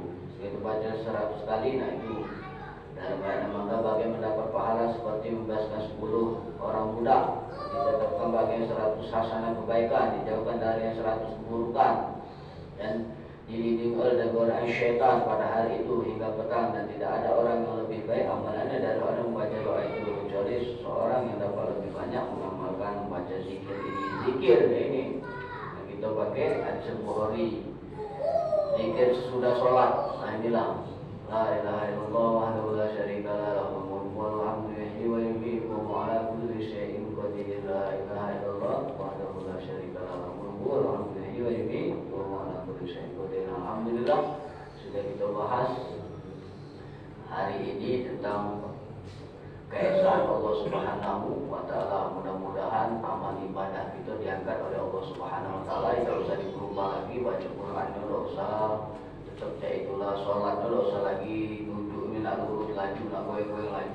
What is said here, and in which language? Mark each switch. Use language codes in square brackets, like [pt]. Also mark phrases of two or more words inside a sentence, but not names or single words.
[id] Itu baca 100 kali, nah itu dalam keadaan maka bagi mendapat pahala seperti membebaskan 10 orang budak, ditetapkan bagi 100 hasanah kebaikan, dijauhkan dari 100 keburukan, dan dilindungi oleh godaan syaitan pada hari itu hingga petang. Dan tidak ada orang yang lebih baik amalannya dari orang yang membaca doa itu, kecuali seseorang yang dapat lebih banyak mengamalkan membaca zikir ini. Zikir ini yang kita pakai hadis Bukhari, zikir sesudah sholat. Nah inilah [ar] لا إله إلا الله وحده لا شريك له له الملك والحمد يحيي ويميت وهو على كل شيء قدير. لا إله إلا الله وحده لا شريك له له الملك والحمد يحيي ويميت وهو على كل شيء قدير. [id] Alhamdulillah sudah kita bahas hari ini tentang keesaan Allah [ar] سبحانه وتعالى. [id] Mudah-mudahan amal ibadah kita diangkat oleh Allah [ar] سبحانه وتعالى. [id] Tidak usah diubah lagi, baca Qur'annya tidak usah, tetap itulah sholatnya tidak usah lagi duduk ini nak lurus laju, nak goyang-goyang laju.